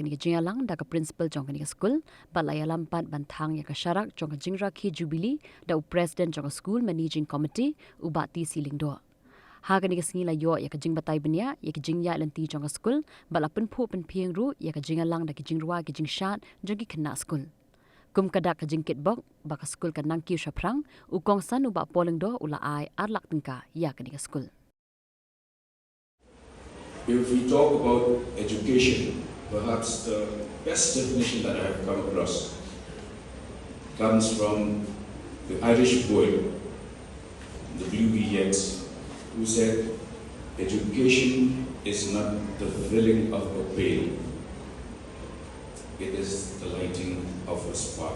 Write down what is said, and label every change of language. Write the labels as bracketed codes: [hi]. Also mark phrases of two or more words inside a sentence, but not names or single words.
[kha] ke jingalang da ke principal jong ke skul balaya lampat bantang ya ke syarak jong ke Jingrakhe Jubili da president jong ke [en] school managing committee [kha] uba ti silingdo hakani ke singi la yo ya ke jing batai benya ya ke jingya lenti jong ke skul bala penpho penpieng ru ya ke jingalang da ke jingrwa ke jingshat jong ki kena skul kum kadak ke jingkit bok baka skul kan nangki shaprang ukongsan uba polengdo ula ai arlak tingka ya ke skul. [en] If we talk about education, perhaps the best definition that I have come across comes from the Irish poet, the Blue Billets, who said, education is not the filling of a pail, it is the lighting of a spark.